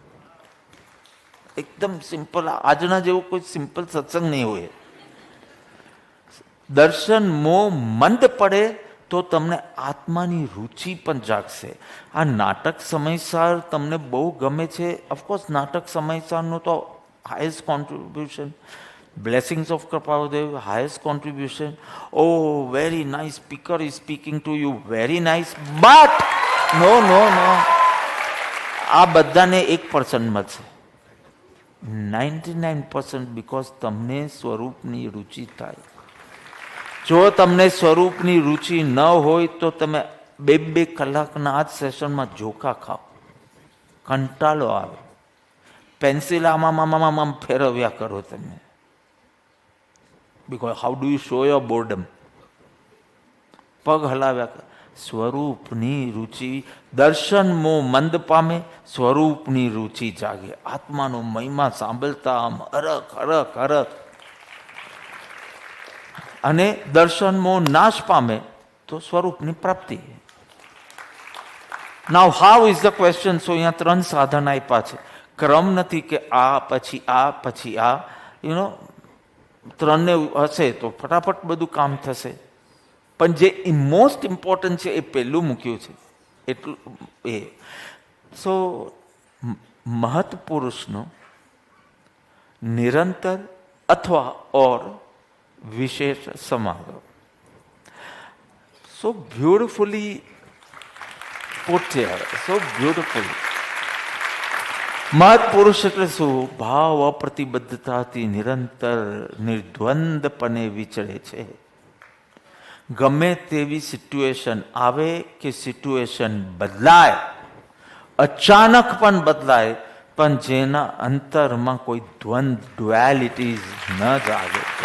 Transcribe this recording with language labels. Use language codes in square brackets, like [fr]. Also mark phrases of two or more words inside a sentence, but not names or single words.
[gu] એકદમ સિમ્પલ. આજના જેવો કોઈ સિમ્પલ સત્સંગ નહીં હોય. દર્શન મોહ મંદ પડે તો તમને આત્માની રુચિ પણ જાગશે. આ નાટક સમયસર તમને બહુ ગમે છે. ઓફકોર્સ નાટક સમયસરનું તો [en] highest contribution. Blessings of Kripaludev, highest contribution. Very nice speaker is speaking to you. Very nice. But no. [gu] આ બધાને 1% મળશે. 99% because તમને સ્વરૂપની રુચિ થાય. જો તમને સ્વરૂપની રુચિ ન હોય તો તમે 2 કલાકના આ જ સેશનમાં જોકા ખાઓ, કંટાળો આવે. પેન્સિલ આમાં ફેરવ્યા કરો તમે. [en] Because how do you show your boredom? [gu] પગ હલાવ્યા કરો. સ્વરૂપની રુચિ. દર્શન મોહ મંદ પામે, સ્વરૂપની રુચિ જાગે. આત્માનો મહિમા સાંભળતા આમ હરખ. અને દર્શન મોહ નાશ પામે તો સ્વરૂપની પ્રાપ્તિ. [en] Now how is the question? So [gu] અહીંયા 3 સાધન આપ્યા છે. ક્રમ નથી કે આ પછી આ પછી આ. 3 હશે તો ફટાફટ બધું કામ થશે. પણ જે [en] most important [gu] છે એ પહેલું મૂક્યું છે એટલું એ. સો મહત્પુરુષનો નિરંતર અથવા ઓર વિશેષ સમાગમ. [en] So beautifully put here, so beautifully. [gu] મહત્પુરુષ એટલે શું? ભાવ અપ્રતિબદ્ધતાથી નિરંતર નિર્દ્વંદપણે વિચરે છે. ગમે તેવી સિચ્યુએશન આવે કે સિચ્યુએશન બદલાય, અચાનક પણ બદલાય, પણ જેના અંતરમાં કોઈ ડ્યુઆલિટીઝ ન જાગે.